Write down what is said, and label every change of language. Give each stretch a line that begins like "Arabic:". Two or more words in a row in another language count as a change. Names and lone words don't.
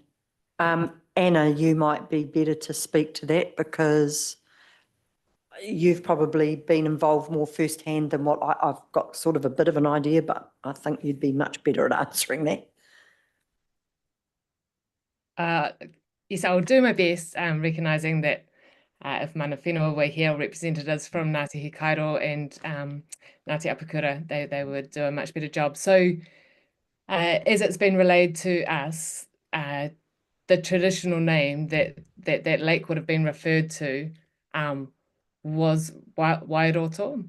English: Anna, you might be better to speak to that, because you've probably been involved more firsthand than what I've got sort of a bit of an idea, but I think you'd be much better at answering that. Yes, I'll do my best, recognising that if
Māori: mana whenua
English: were here, representatives from Ngāti Hikairo and Ngāti Apakura, they would do a much better job. So as it's been relayed to us, the traditional name that lake would have been referred to was Wairoto.